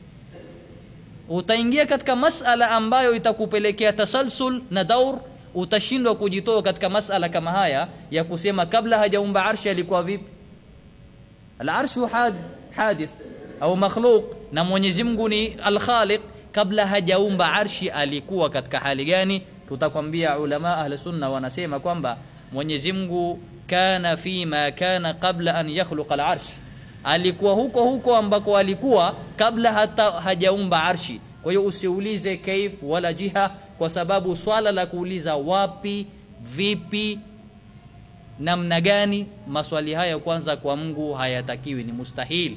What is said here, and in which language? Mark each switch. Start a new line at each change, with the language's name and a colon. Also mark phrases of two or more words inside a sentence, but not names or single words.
Swahili: Utaingia katika masala ambayo itakupelekea tasalsul na daur, utashindwa kujitoa katika masala kama haya ya kusema kabla hajaumba arshi alikuwa vipi.
Arabic: العرش حادث
Swahili: au makhluq, na Mwenyezi Mungu ni al-khaliq. Kabla hajaumba arshi alikuwa katika hali gani? Tutakwambia ulama ahli sunna wanasema kwamba Mwenyezi Mungu
Arabic: كان فيما كان قبل أن يخلق العرش,
Swahili: alikuwa huko ambako alikuwa kabla hata hajaumba arshi. Kwa hiyo usiulize
Arabic: كيف ولا جهة,
Swahili: kwa sababu swala la kuuliza wapi, vipi, namna gani, maswali haya kwanza kwa Mungu hayatakiwi, ni mustahil.